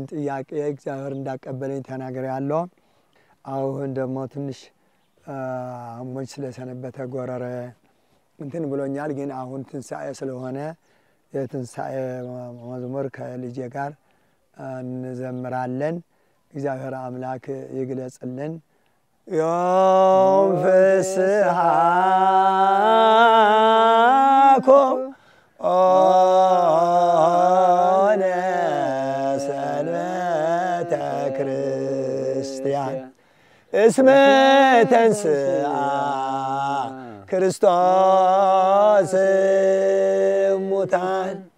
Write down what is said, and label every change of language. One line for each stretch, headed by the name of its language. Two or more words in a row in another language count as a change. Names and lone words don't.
Amharic: ጥያቄ እግዚአብሔር እንዳቀበለኝ ተናግሬያለሁ። አሁን ደግሞ ትንሽ አሞኝ ስለሰነበተ ጎረረ እንትን ብሎኛል። ግን አሁን ትንሣኤ ስለሆነ የትንሣኤ መዝሙር ከልጄ ጋር እንዘምራለን። እግዚአብሔር አምላክ ይግለጽልን።
Geez: ዮም ፍስሐ ኦነ ሰንበተ ክርስቲያን እስመ ተንሥአ ክርስቶስ እሙታን